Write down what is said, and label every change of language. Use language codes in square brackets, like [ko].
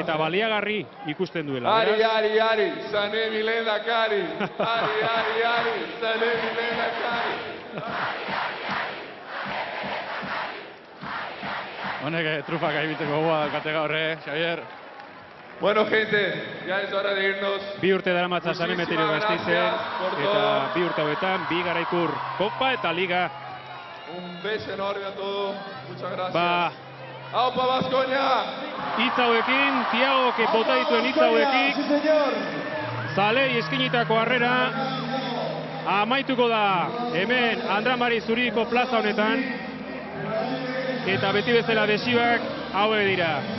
[eu] eta baliagarri ikusten duela. Ari, Ari, Ari, Sané Milena Kari. Ari, Ari, Ari, Sané Milena Kari. Honek trufak egiteko gogoa daukate gaur, Xavier. [es] Bueno, gente, ya es hora de irnos. [eu] Bi urte daramatza Sanemeterio Gasteizen, eta bi urte hauetan, bi garaikur Kopa eta Liga. [es] Un beso enorme a todos. Muchas gracias. ¡Aupa Baskonia! [eu] Hitz hauekin, Tiagok bota dituen hitz hauekin, zalei eskinitako harrera amaituko da hemen Andramari Zuriko plaza honetan, eta beti bezala desioak hauek dira.